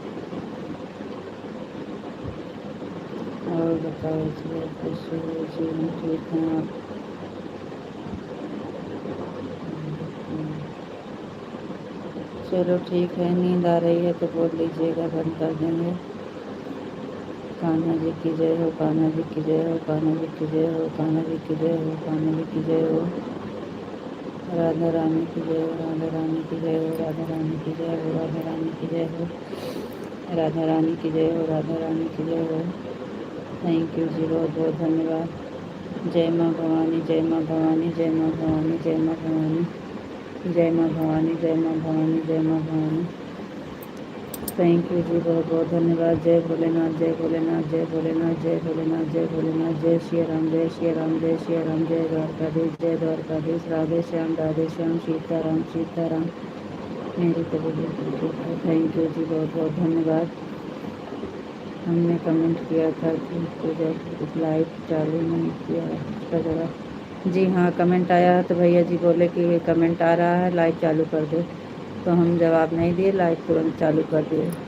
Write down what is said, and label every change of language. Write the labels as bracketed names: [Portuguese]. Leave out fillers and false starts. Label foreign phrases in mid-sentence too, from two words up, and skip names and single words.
[Hindi] और बताओ जी, कैसे हो जी? हम ठीक हैं, आप? चलो ठीक है, नींद आ रही है तो बोल लीजिएगा, बंद कर देंगे। कान्हा जी की जय हो, कान्हा जी की जय हो, कान्हा जी की जय हो, कान्हा जी की जय हो, कान्हा जी की जय हो। राधा रानी की जय हो, राधा रानी की जय हो, राधा रानी की जय हो, राधा रानी की जय हो, राधा रानी की जय हो, राधा रानी की जय हो। [English] thank you [Hindi] जी, बहुत बहुत धन्यवाद। जय माँ भवानी, जय माँ भवानी, जय माँ भवानी, जय माँ भवानी, जय माँ भवानी, जय माँ भवानी, जय माँ भवानी। [English] thank you [Hindi] जी, बहुत बहुत धन्यवाद। जय भोलेनाथ, जय भोलेनाथ, जय भोलेनाथ, जय भोलेनाथ, जय भोलेनाथ। जय श्री राम, जय श्री राम, जय श्री राम। जय द्वारकाधीश, जय द्वारकाधीश। राधे श्याम, राधे श्याम। सीताराम, सीताराम। मेरी तबीयत ठीक है। [English] thank you [Hindi] जी, बहुत बहुत धन्यवाद। हमने कमेंट किया था कि जब लाइव चालू नहीं किया उसका जवाब। जी हाँ, कमेंट आया है तो भैया जी बोले कि कमेंट आ रहा है, लाइव चालू कर दो, तो हम जवाब नहीं दिए, लाइव तुरंत चालू कर दिए।